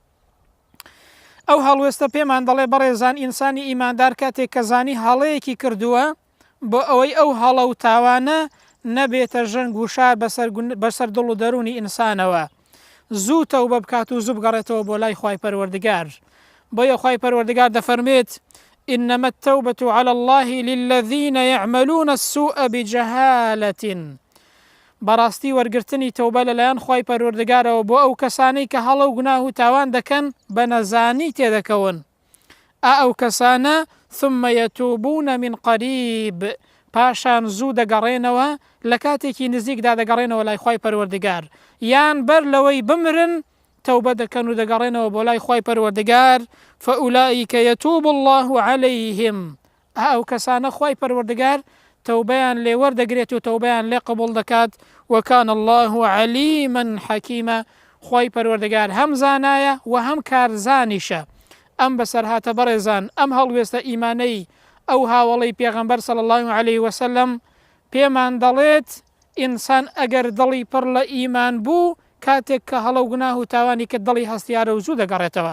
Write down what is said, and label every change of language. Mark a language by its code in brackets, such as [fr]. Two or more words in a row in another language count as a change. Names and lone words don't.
[ckb] ئەو هەڵوێستە پێمان دەڵێ بەڕێزان، ئینسانی ئیماندار کاتێک کە زانی هەڵەیەکی کردووە بۆ ئەوەی ئەو هەڵە و تاوانە نەبێتە ژەنگ و شار بەسەر دڵ و دەرونی ئینسانەوە، زوو تەوبە بکات و زوو بگەڕێتەوە بۆ لای خوای پەروەردگار. بۆیە خوای پەروەردگار دەفەرمێت: [ar] إنما التوبة على الله للذين يعملون السوء بجهالة. [ckb] بەڕاستی وەرگرتنی تەوبە لەلایەن خوای پەروەردگارەوە بۆ ئەو کەسانەی کە هەڵە و گوناه و تاوان دەکەن بە نەزانی تێدەکەون. ئەو کەسانە [ar] ثم يتوبون من قريب، [ckb] پاشان زوو دەگەڕێنەوە، لە کاتێکی نزیکدا دەگەڕێنەوە لای خوای پەروەردگار، یان بەر لەوەی بمرن تەوبە دەکەن و دەگەڕێنەوە بۆ لای خوای پەروەردگار. [ar] فأولئك يتوب الله عليهم، [ckb] ئەو کەسانە خوای پەروەردگار تەوبەیان لێ وەردەگرێت و تەوبەیان لێ قبوڵ دەکات. [ar] وكان الله عليما حكيما، [ckb] خوای پەروەردگار هەم زانایە و هەم کارزانیشە. ئەم بەسەر هاتە بەڕێزان، ئەم هەڵوێستە ئیمانەی ئەو هاوڵەی پێغەمبەر [ar] صلی الله عليه وسلم [ckb] پێمان دەڵێت ئینسان ئەگەر دڵی پڕ لە ئیمان بوو، کاتێک کە هەڵە و گوناه و تاوانی کە دڵی هەستیارە و زوو دەگەڕێتەوە.